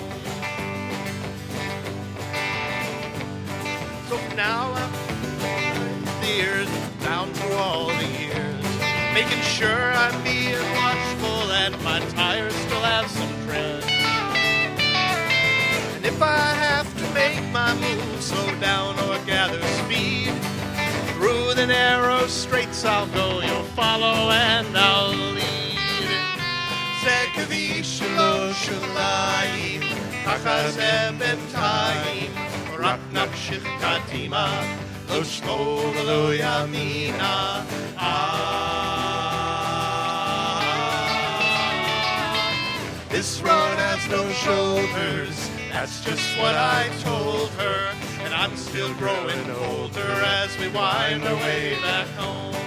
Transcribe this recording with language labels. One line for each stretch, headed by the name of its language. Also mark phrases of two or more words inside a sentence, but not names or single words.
English: So now I'm steered down through all the years, making sure I'm being watchful and my tires still have some tread. And if I have to make my move, slow down or gather speed, through the narrow straits I'll go, you'll follow and I'll lead.
Hebrew: זה כביש לא שוליים, ככה זה בינתיים, רק נמשיך קדימה, לא שמאל ולא ימינה.
English: This road has no shoulders, that's just what I told her, and I'm still growing older as we wind our way back home.